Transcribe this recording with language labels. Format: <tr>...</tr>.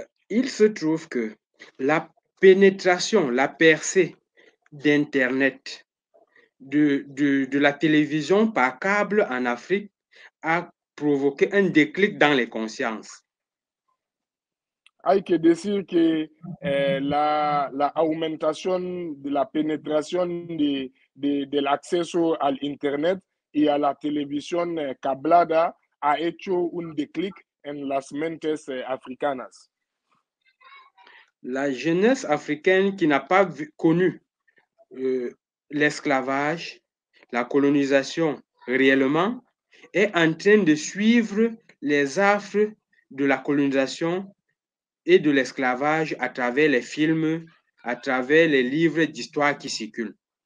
<fr>Il se trouve que la pénétration, la percée d'Internet, de la télévision par câble en Afrique a provoqué un déclic dans les consciences.</fr> <es>Hay que decir que la aumentación de la penetración del acceso al Internet y a la televisión cablada ha hecho un déclic en las mentes africanas.</es> <fr>La jeunesse africaine qui n'a pas connu l'esclavage, la colonisation réellement, est en train de suivre les affres de la colonisation et de l'esclavage à travers les films, à travers les livres d'histoire qui circulent.</fr>